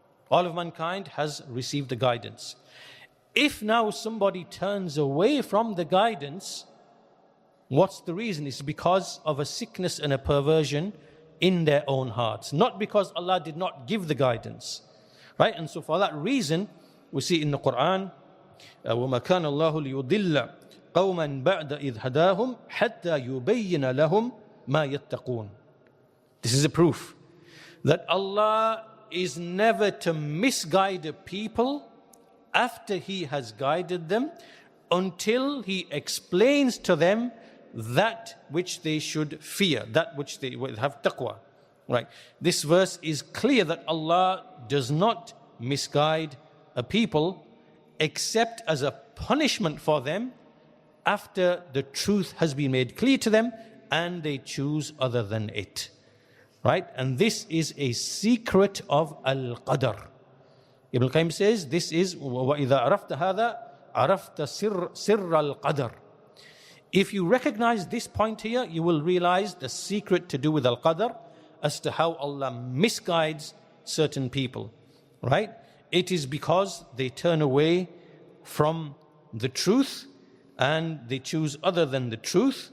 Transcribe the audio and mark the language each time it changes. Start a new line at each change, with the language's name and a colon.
English: All of mankind has received the guidance. If now somebody turns away from the guidance, what's the reason? It's because of a sickness and a perversion in their own hearts, not because Allah did not give the guidance. Right? And so for that reason, we see in the Quran,
Arabic: وَمَا كَانَ اللَّهُ لِيُضِلَّ قَوْمًا بَعْدَ إِذْ هَدَاهُمْ حَتَّى يُبَيِّنَ لَهُمْ مَا يَتَّقُونَ.
English: This is a proof that Allah is never to misguide a people after He has guided them until He explains to them that which they should fear, that which they will have taqwa. Right? This verse is clear that Allah does not misguide a people except as a punishment for them after the truth has been made clear to them and they choose other than it. Right? And this is a secret of al-qadr.
Arabic: Ibn al-Qayyim
English: says this is
Arabic: وَإِذَا عَرَفْتَ هَذَا عَرَفْتَ سِرَّ الْقَدْرِ.
English: If you recognize this point here, you will realize the secret to do with al-qadr as to how Allah misguides certain people. Right? It is because they turn away from the truth and they choose other than the truth.